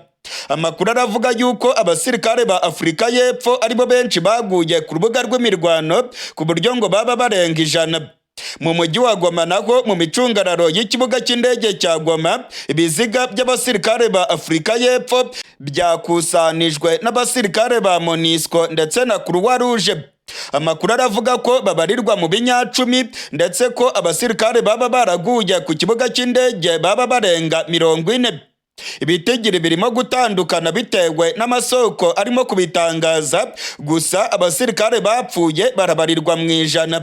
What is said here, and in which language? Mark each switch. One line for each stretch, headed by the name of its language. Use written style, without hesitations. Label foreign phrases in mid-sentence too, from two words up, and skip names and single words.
Kinyarwanda: Amakuru aravuga yuko abasirikare ba Afrika y'Epfo aribo benshi baguye ku rubuga rw'imirwano ku buryo ngo baba barenga 100. Mu mujyi wa Goma naho mu micungararo y'ikibuga cy'indege cya Goma ibiziga by'abasirikare ba Afrika y'Epfo byakusanijwe n'abasirikare ba MONUSCO ndetse na Croix Rouge. Amakuru aravuga ko babarirwa mu binyacumi ndetse ko abasirikare baba baraguye ku kibuga cy'indege baba barenga 40. Ibitigiri birimo gutandukana bitewe n'amasoko arimo kubitangaza, gusa abasirikare bapfuye barabarirwa mu 100.